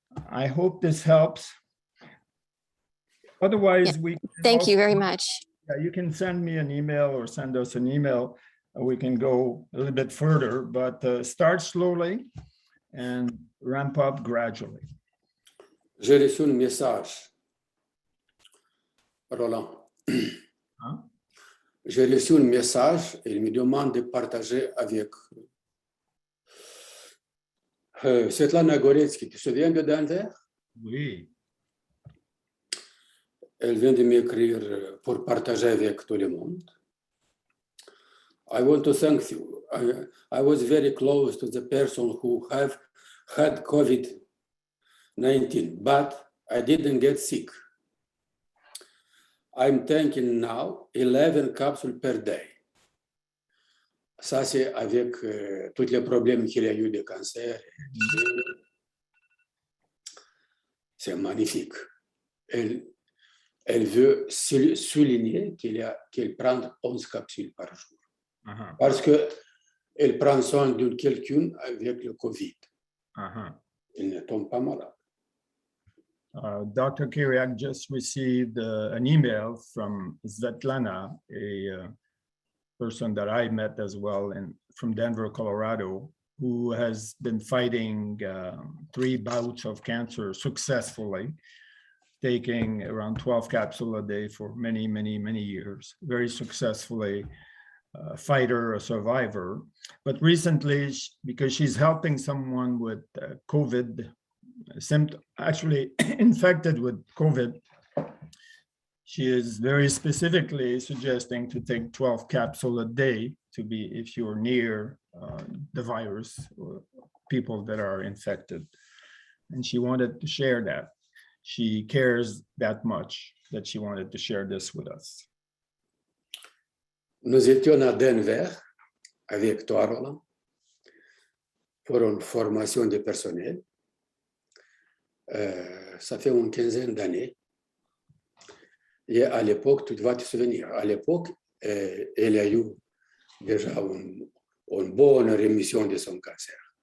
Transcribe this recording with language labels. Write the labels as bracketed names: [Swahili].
[English] I hope this helps. Otherwise, Thank you very much. Yeah, you can send me an email or send us an email. We can go a little bit further, but start slowly and ramp up gradually. [French] J'ai reçu un message, Roland. Hein? J'ai reçu un message et il me demande de partager avec Svetlana Goretsky. Tu te souviens de Denver? Oui. Elle vient de m'écrire pour partager avec tout le monde. [English] I want to thank you. I was very close to the person who have had COVID-19, but I didn't get sick. I'm taking now 11 capsules per day. [French] Ça, c'est avec tous les problèmes qu'il y a eu de cancer. C'est magnifique. Elle veut souligner qu'elle prend 11 capsules par jour. Uh-huh. Parce qu'elle prend soin de quelqu'un avec le Covid. Uh-huh. Il ne tombe pas malade. [English] Dr. Kiriac just received an email from Svetlana, a person that I met as well from Denver, Colorado, who has been fighting 3 bouts of cancer successfully, taking around 12 capsules a day for many, many, many years, very successfully. Fighter, a survivor, but recently, because she's helping someone with COVID symptom, actually infected with COVID, she is very specifically suggesting to take 12 capsules a day to be, if you're near the virus or people that are infected. And she wanted to share that. She cares that much that she wanted to share this with us. [French] Nous étions à Denver avec toi, Roland, pour une formation de personnel. Ça fait une quinzaine d'années. Et à l'époque, tu dois te souvenir, à l'époque, elle a eu déjà une bonne rémission de son cancer.